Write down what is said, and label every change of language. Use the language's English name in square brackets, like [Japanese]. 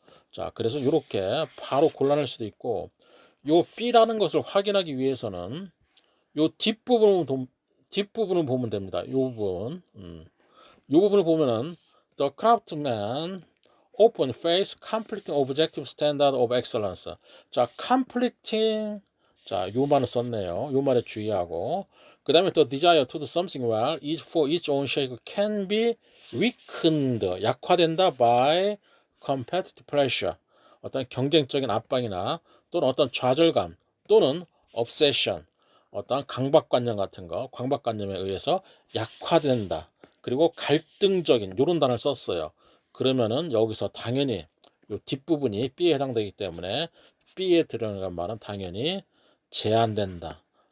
[Korean] 자 그래서 이렇게 바로 골라낼 수도 있고 요 B라는 것을 확인하기 위해서는 요 뒷부분을 보면 됩니다. 요 부분. 요 부분을 보면은 [English] The craftsman often face conflicting objective standard of excellence. [Korean] 자, conflicting. 자, 요 말을 썼네요. 요 말에 주의하고. 그 다음에 [English] the desire to do something well is for its own sake can be weakened. [Korean] 약화된다 [English] by competitive pressure. [Korean] 어떤 경쟁적인 압박이나 또는 어떤 좌절감 또는 obsession. 어떤 강박관념 같은 거, 강박관념에 의해서 약화된다. 그리고 갈등적인 요런 단어를 썼어요. 그러면은 여기서 당연히 요 뒷부분이 B에 해당되기 때문에 B에 들어가는 말은 당연히 제한된다.